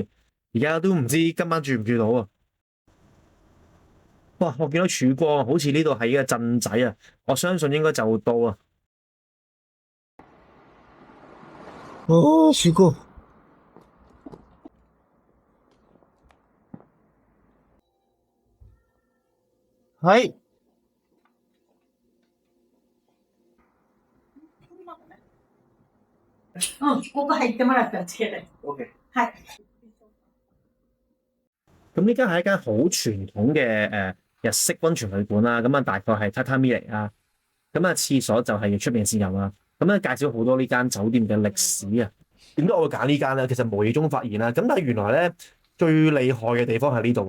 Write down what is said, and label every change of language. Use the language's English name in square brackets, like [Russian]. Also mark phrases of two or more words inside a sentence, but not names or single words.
[Cantonese] 而家都唔知今晚住唔住到啊！哇，我見到曙光，好似呢度係一個鎮仔啊！我相信應該就到啊！哦，曙光。 [Japanese] はい。ここ入ってもらったらつけて。 OK。はい。 [Cantonese] 咁呢間係一間好傳統嘅日式温泉旅館啦，咁啊大概係榻榻米嚟啦，咁啊廁所就係出邊先有啦。咁咧介紹好多呢間酒店嘅歷史啊。點解我會揀呢間咧？其實無意中發現啦，咁但係原來咧最厲害嘅地方係呢度。